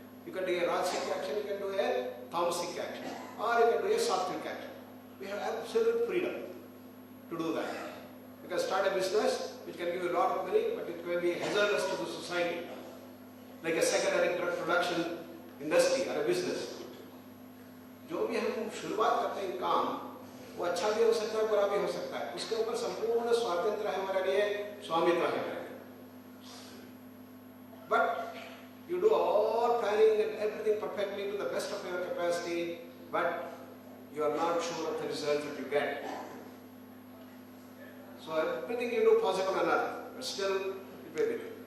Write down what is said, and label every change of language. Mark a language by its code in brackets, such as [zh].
[en] You can do a rajasic action, you can do a tamasic action. Or you can do a sattvic action. We have absolute freedom to do that. You can start a business which can give you a lot of money, but it may be hazardous to the society. Like a secondary drug production industry or a business. [hi] जो भी हम शुरुआत करते हैं काम, वो अच्छा भी हो सकता है, बुरा भी हो सकता है. उसके ऊपर संपूर्ण स्वातंत्र्य है हमारे लिए, स्वामित्व है हमारे लिए. [en] But you do all planning and everything perfectly to the best of your capacity, but you are not sure of the result that you get. So everything you do possible on earth, but still it may be.